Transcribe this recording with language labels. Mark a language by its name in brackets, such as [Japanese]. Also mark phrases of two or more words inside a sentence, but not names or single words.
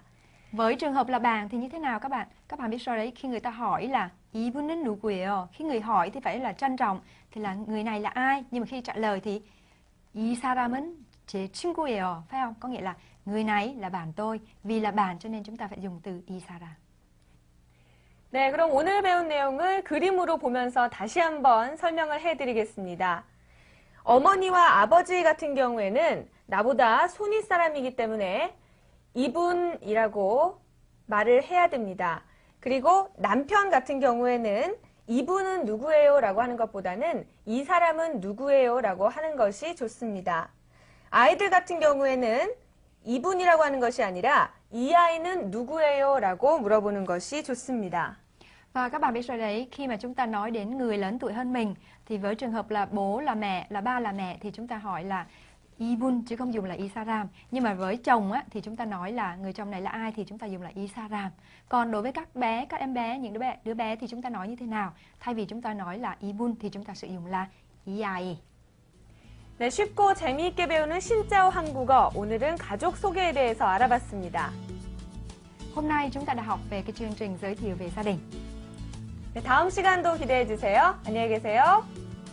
[Vietnamese] Với trường hợp là bạn thì như thế nào các bạn? Các bạn biết rồi đấy, khi người ta hỏi là [Korean] 이분은 누구예요? [Vietnamese] Khi người hỏi thì phải là trân trọng, thì là người này là ai? Nhưng mà khi trả lời thì [Korean] 이 사람은 제 친구예요, [Vietnamese] phải không? Có nghĩa là người này là bạn tôi, vì là bạn cho nên chúng ta phải dùng từ [Korean] 이 사람. 네, 그럼 오늘 배운 내용을 그림으로 보면서 다시 한번 설명을 해드리겠습니다. 어머니와 아버지 같은 경우에는 나보다 손윗 사람이기 때문에 이분이라고 말을 해야 됩니다. 그리고 남편 같은 경우에는 이분은 누구예요? 라고 하는 것보다는 이 사람은 누구예요? 라고 하는 것이 좋습니다. 아이들 같은 경우에는 이분이라고 하는 것이 아니라 이 아이는 누구예요? 라고 물어보는 것이 좋습니다. [Vietnamese] Và các bạn biết rồi đấy, khi mà chúng ta nói đến người lớn tuổi hơn mình thì với trường hợp là bố là mẹ, là ba là mẹ thì chúng ta hỏi là 이분 chứ không dùng là [Korean] 이 사람. [Vietnamese] Nhưng mà với chồng á, thì chúng ta nói là người chồng này là ai thì chúng ta dùng là [Korean] 이 사람. [Vietnamese] Còn đối với các bé, các em bé, những đứa bé thì chúng ta nói như thế nào? Thay vì chúng ta nói là 이분 thì chúng ta sử dụng là [Korean] 이 아이. 네, 쉽고 재미있게 배우는 신짜오 한국어. 오늘은 가족 소개에 대해서 알아봤습니다. [Vietnamese] Hôm nay chúng ta đã học về cái chương trình giới thiệu về gia đình. [Korean] 네, 다음 시간도 기대해 주세요. 안녕히 계세요.